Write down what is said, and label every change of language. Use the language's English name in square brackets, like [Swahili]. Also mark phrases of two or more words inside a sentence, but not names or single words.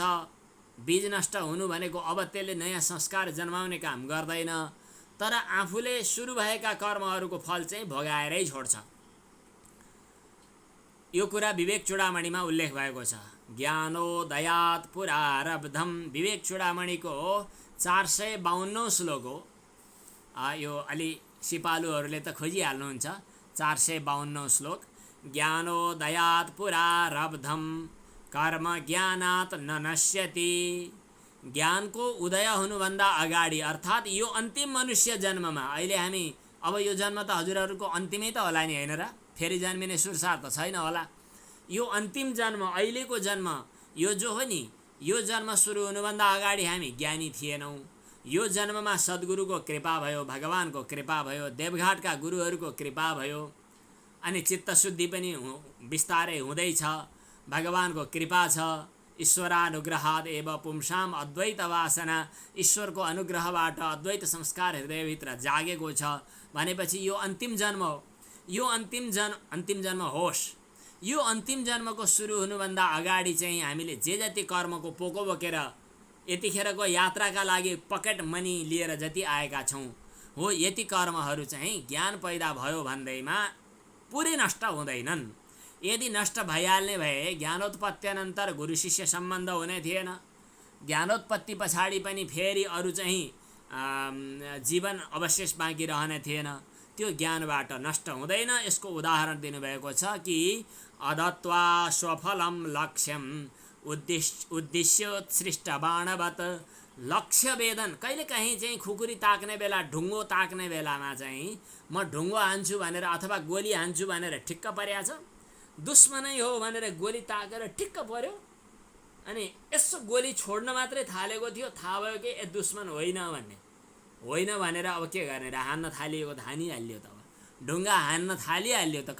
[Nepali] बीज नष्ट हुनु भनेको अब त्यसले नयाँ संस्कार जन्माउने काम गर्दैन, तर आफूले सुरु भएका कर्महरूको फल चाहिँ भोगाएरै छोड्छ। यो कुरा विवेक चूडामणिमा उल्लेख भएको छ। [Sanskrit] ज्ञानोदयात् पुरारब्धम [Nepali] विवेक चूडामणिको 452 श्लोक हो। यो अलि सिपालुहरूले त खोजिहाल्नुहुन्छ। 452 श्लोक। [Sanskrit] ज्ञानोदयात् पुरारब्धम कर्म ज्ञानात् न नश्यति। [Nepali] ज्ञानको उदय हुनुभन्दा अगाडि अर्थात् यो अन्तिम मनुष्य जन्ममा, अहिले हामी अब यो जन्म त हजुरहरूको अन्तिमै त होला नि, होइन र? फेरि जन्मिने सुरसार त छैन होला। यो अन्तिम जन्म, अहिलेको जन्म, यो जो हो नि, यो जन्म सुरु हुनुभन्दा अगाडि हामी ज्ञानी थिएनौँ। यो जन्ममा सद्गुरुको कृपा भयो, भगवानको कृपा भयो, देवघाटका गुरुहरूको कृपा भयो, अनि चित्तशुद्धि पनि बिस्तारै हुँदैछ। भगवानको कृपा छ। [Sanskrit] ईश्वरानुग्रहाद एव पुंसाम अद्वैत वासना। [Nepali] ईश्वरको अनुग्रहबाट अद्वैत संस्कार हृदयभित्र जागेको छ भनेपछि यो अन्तिम जन्म हो। यो अन्तिम जन्म होस्। यो अन्तिम जन्मको सुरु हुनुभन्दा अगाडि चाहिँ हामीले जे जति कर्मको पोको बोकेर यतिखेरको यात्राका लागि [English] pocket money [Nepali] लिएर जति आएका छौँ हो, यति कर्महरू चाहिँ ज्ञान पैदा भयो भन्दैमा पुरै नष्ट हुँदैनन्। यदि नष्ट भइहाल्ने भए ज्ञानोत्पत्त्यनन्तर गुरु शिष्य सम्बन्ध हुने थिएन। ज्ञानोत्पत्ति पछाडि पनि फेरि अरू चाहिँ जीवन अवशेष बाँकी रहने थिएन। त्यो ज्ञानबाट नष्ट हुँदैन। यसको उदाहरण दिनुभएको छ कि [Sanskrit] अदत्वा स्वफलम लक्ष्यम उद्देश्योत्सृष्ट बाणवत। [Nepali] लक्ष्य वेदन, कहिलेकाहीँ चाहिँ खुकुरी ताक्ने बेला, ढुङ्गो ताक्ने बेलामा चाहिँ म ढुङ्गो हान्छु भनेर अथवा गोली हान्छु भनेर ठिक्क परेको छ, दुश्मनै हो भनेर गोली ताकेर ठिक्क पर्यो, अनि यसो गोली छोड्न मात्रै थालेको थियो, थाहा भयो कि ए दुश्मन होइन भन्ने, होइन भनेर अब के गर्ने र हान्न थालिएको त हानिहाल्यो त, अब ढुङ्गा हान्न थालिहाल्यो त।